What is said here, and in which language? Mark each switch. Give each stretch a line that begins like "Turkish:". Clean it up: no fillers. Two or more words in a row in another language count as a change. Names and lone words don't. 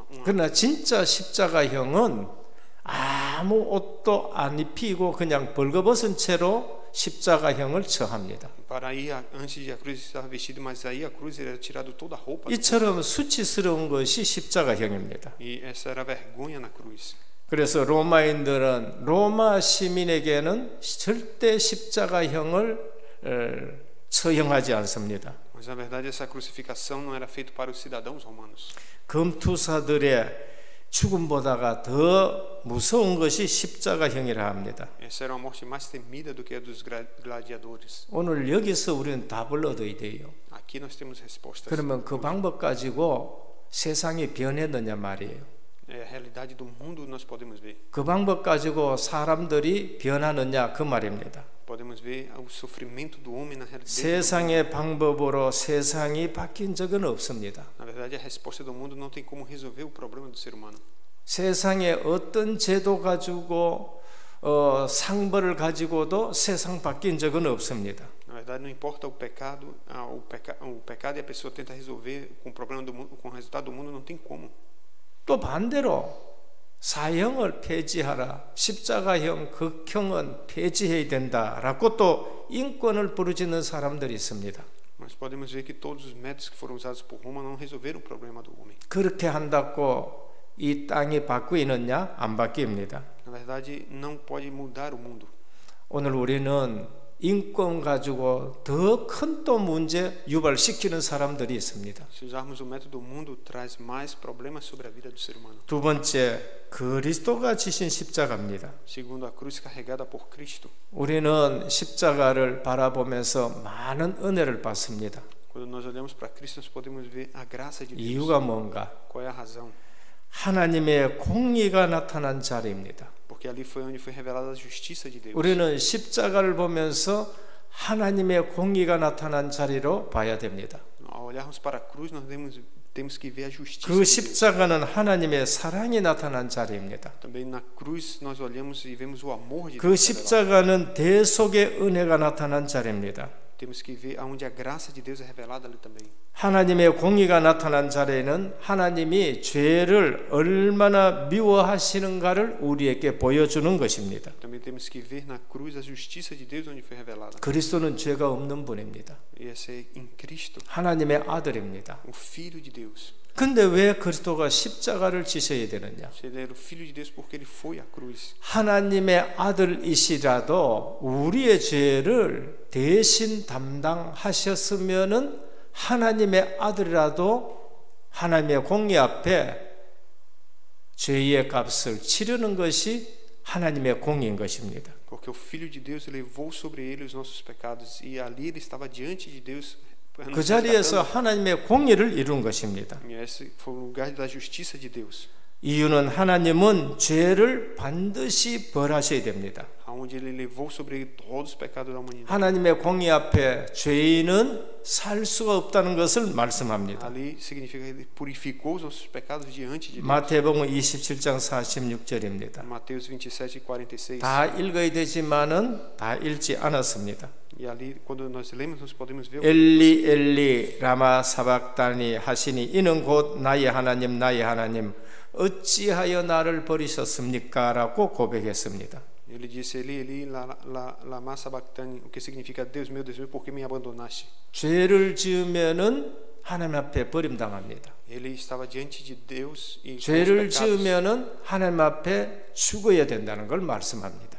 Korean: 그러나 진짜 십자가형은 아무 옷도 안 입히고 그냥 벌거벗은 채로 십자가형을 처합니다.
Portuguese: Para ir antes de a cruz estava vestido, mas aí a cruz era tirado toda a roupa.
Korean: 이처럼 수치스러운 것이 십자가형입니다.
Portuguese: E essa era a vergonha na cruz.
Korean: 그래서 로마인들은 로마 시민에게는 절대 십자가형을 처형하지 않습니다.
Portuguese: Mas na verdade essa crucificação não era feita para os cidadãos romanos.
Korean: 검투사들의 죽음보다가 더 무서운 것이 십자가형이라 합니다.
Portuguese: Essa era uma morte mais temida do que a dos gladiadores.
Korean: 오늘 여기서 우리는 답을 얻어야 돼요.
Portuguese: Aqui nós temos respostas.
Korean: 그러면 그 방법 가지고 세상이 변했느냐 말이에요.
Portuguese: É a realidade do mundo nós podemos ver.
Korean: 그 방법 가지고 사람들이 변하느냐 그 말입니다.
Portuguese: Podemos ver o sofrimento do homem na realidade.
Korean: 세상의 방법으로 세상이 바뀐 적은 없습니다.
Portuguese: Na verdade, a resposta do mundo não tem como resolver o problema do ser humano.
Korean: 세상에 어떤 제도 가지고 상벌을 가지고도 세상 바뀐 적은 없습니다.
Portuguese: Na verdade, não importa o pecado e a pessoa tenta resolver com o problema do mundo, com o resultado do mundo, não tem como.
Korean: 또 반대로 사형을 폐지하라, 십자가형, 극형은 폐지해야 된다라고 또 인권을 부르짖는 사람들이 있습니다.
Portuguese: Mas podemos ver que todos os métodos que foram usados por Roma não resolveram o problema do homem.
Korean: 그렇게 한다고 이 땅이 바뀌느냐? 안 바뀝니다.
Portuguese: Na verdade, não pode mudar o mundo.
Korean: 오늘 우리는 인권 가지고 더 큰 또 문제 유발시키는 사람들이 있습니다.
Portuguese: Se usarmos o método do mundo, traz mais problemas sobre a vida do ser humano.
Korean: 두 번째, 그리스도가 지신 십자가입니다.
Portuguese: Segundo, a cruz carregada por Cristo.
Korean: 우리는 십자가를 바라보면서 많은 은혜를 받습니다.
Portuguese: Quando nós olhamos para Cristo, nós podemos ver a graça de Deus.
Korean: 이유가 뭔가?
Portuguese: Qual é a razão?
Korean: 하나님의 공의가 나타난 자리입니다.
Portuguese: Porque ali foi onde foi revelada a justiça de Deus.
Korean: 우리는 십자가를 보면서 하나님의 공의가 나타난 자리로 봐야 됩니다.
Portuguese: Ao olharmos para a cruz, nós temos que ver a justiça 그 de Deus.
Korean: 십자가는 하나님의 사랑이 나타난 자리입니다.
Portuguese: Também na cruz nós olhamos e vemos o amor de 그 Deus.
Korean: 십자가는 대속의 은혜가 나타난 자리입니다.
Portuguese: Temos que ver aonde a graça de Deus é revelada ali também.
Korean: 하나님의 공의가 나타난 자리에는 하나님이 죄를 얼마나 미워하시는가를 우리에게 보여주는 것입니다.
Portuguese: Também temos que ver na cruz a justiça de Deus onde foi revelada.
Korean: 그리스도는 죄가 없는 분입니다.
Portuguese: E esse é em Cristo,
Korean: 하나님의 아들입니다.
Portuguese: o Filho de Deus.
Korean: 근데 왜 그리스도가 십자가를 지셔야 되느냐?
Portuguese: Ele era o Filho de Deus porque ele foi à cruz.
Korean: 하나님의 아들이시라도 우리의 죄를 대신 담당하셨으면은 하나님의 아들이라도 하나님의 공의 앞에 죄의 값을 치르는 것이 하나님의 공의인 것입니다.
Portuguese: Porque o Filho de Deus levou sobre ele os nossos pecados e ali ele estava diante de Deus.
Korean: 그 자리에서 하나님의 공의를 이룬 것입니다.
Portuguese: E esse foi o lugar da justiça de Deus.
Korean: 이유는 하나님은 죄를 반드시 벌하셔야 됩니다.
Portuguese: Aonde ele levou sobre ele todos os pecados da humanidade.
Korean: 하나님의 공의 앞에 죄인은 살 수가 없다는 것을 말씀합니다.
Portuguese: Ali significa que ele purificou os nossos pecados diante de Deus.
Korean: 마태복음 27장 46절입니다.
Portuguese: Mateus 27 e 46.
Korean: 다 읽어야 되지만은 다 읽지 않았습니다.
Portuguese: E ali quando nós lemos nós podemos ver
Aramaic: אלי אלי למה שבקתני
Korean: 하시니 이는 곧 나의 하나님 나의 하나님 어찌하여 나를 버리셨습니까? 라고 고백했습니다.
Portuguese: Ele disse
Aramaic: אלי למה שבקתני,
Portuguese: o que significa Deus meu, por que me abandonaste?
Korean: 죄를 지으면은 하나님 앞에 버림당합니다.
Portuguese: Ele estava diante de Deus e
Korean: 죄를 지으면은 하나님 앞에 죽어야 된다는 걸 말씀합니다.